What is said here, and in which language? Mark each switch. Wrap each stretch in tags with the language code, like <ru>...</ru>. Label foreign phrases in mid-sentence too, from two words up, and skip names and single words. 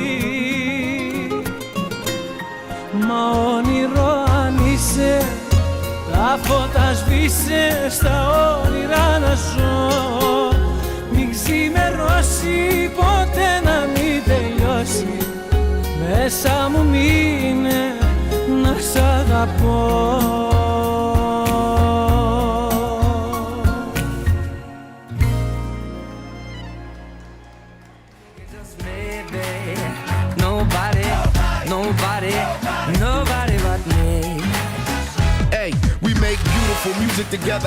<el>Μα όνειρο αν είσαι, τα φώτα σβήσε, στα όνειρα να ζω. Μην ξημερώσει, ποτέ να μην τελειώσει, μέσα μου μείνε να σ' αγαπώ.</el> <en>Nobody but me. Hey, we make beautiful music together.</en>